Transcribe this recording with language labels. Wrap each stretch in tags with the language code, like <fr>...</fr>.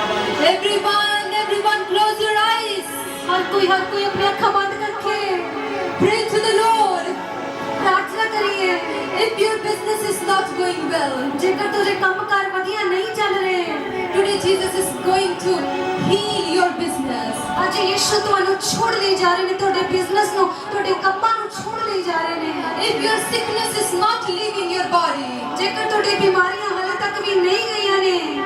<en>Everyone close your eyes.</en> <pa>ਹਰ ਕੋਈ ਆਪਣੀ ਅੱਖਾਂ ਬੰਦ ਕਰਕੇ</pa> <en>Pray to the Lord.</en> <pa>ਪ੍ਰਾਰਥਨਾ ਕਰੀਏ।</pa> <en>If your business is not going well,</en> <pa>ਜੇਕਰ ਤੁਹਾਡੇ ਕੰਮਕਾਰ ਵਧੀਆ ਨਹੀਂ ਚੱਲ ਰਹੇ,</pa> <en>today Jesus is going to heal your business.</en> <pa>ਅੱਜ ਯਿਸੂ ਤੁਹਾਨੂੰ ਛੋੜ ਲਈ ਜਾ ਰਹੇ ਨੇ, ਤੁਹਾਡੇ ਬਿਜ਼ਨਸ ਨੂੰ, ਤੁਹਾਡੇ ਕੰਮਾਂ ਨੂੰ ਛੋੜ ਲਈ ਜਾ ਰਹੇ ਨੇ।</pa> <en>If your sickness is not leaving your body,</en> <pa>ਜੇਕਰ ਤੁਹਾਡੀ ਬਿਮਾਰੀਆਂ ਹਾਲੇ ਤੱਕ ਵੀ ਨਹੀਂ ਗਈਆਂ ਨੇ,</pa>